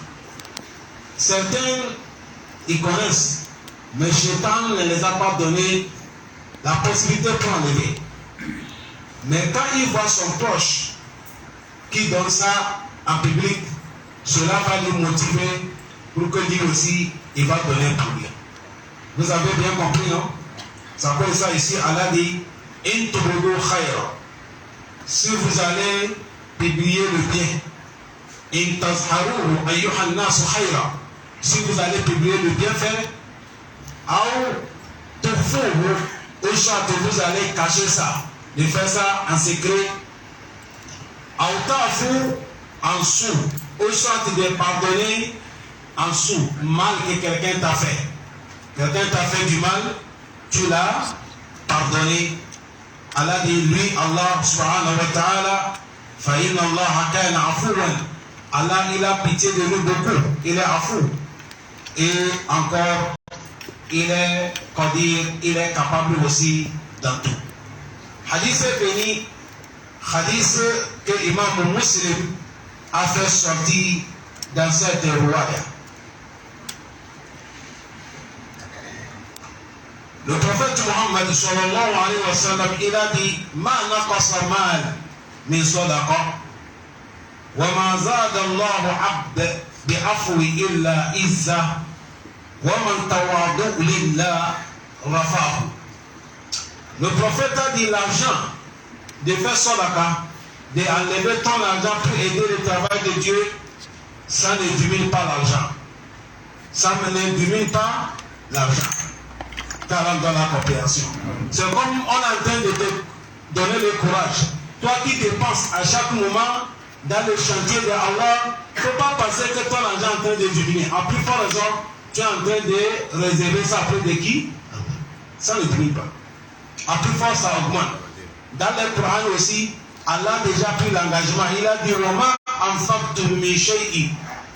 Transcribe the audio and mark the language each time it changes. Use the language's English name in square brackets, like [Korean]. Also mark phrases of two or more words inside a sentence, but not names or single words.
[French] Certains, ils connaissent, mais Shaitan ne les a pas donné la possibilité pour enlever. Mais quand il voit son proche qui donne ça en public, cela va lui motiver pour que lui aussi, il va donner pour lui. Vous avez bien compris, non? Ça peut être ça ici, Allah dit, [Arabic] إن تبدوا خيرا. [French] Si vous allez publier le bien, [Arabic] إن تظهروه أيها الناس خيرا. [French] Si vous allez publier le bienfait, ou tukhfuhu, ou soit vous allez cacher ça, de faire ça en secret, ou ta'fu en sous, ou soit de pardonner en sous, mal que quelqu'un t'a fait. Quelqu'un t'a fait du mal, tu l'as pardonné. Allah dit, lui, [Arabic] الله سبحانه وتعالى، فإن الله كان عفوا. [French] Allah, il a pitié de nous beaucoup. Il est afou. Et encore, il est, comment dire, il est capable aussi dans tout. Hadith est béni, hadith que l'imam Muslim a fait sortir dans cette riwaya. Le prophète [Arabic] Muhammad صلى الله عليه وسلم, [French] il a dit [Arabic] ما نقص مال من صدقة وما زاد الله عبد بعفو إلا عزا ومن تواضع لله رفعه. [French] Le prophète a dit l'argent de faire sadaqa, d'enlever ton argent pour aider le travail de Dieu, ça ne diminue pas l'argent. Ça ne diminue pas l'argent. Dans la coopération. C'est comme on est en train de te donner le courage. Toi qui dépenses à chaque moment dans le chantier de Allah, il ne faut pas penser que ton argent est en train de diminuer. À plus forte raison, tu es en train de réserver ça auprès de qui? Ça ne diminue pas. À plus fort, ça augmente. Dans le Coran aussi, Allah a déjà pris l'engagement. Il a dit [Arabic] روما أنفقتم من شيء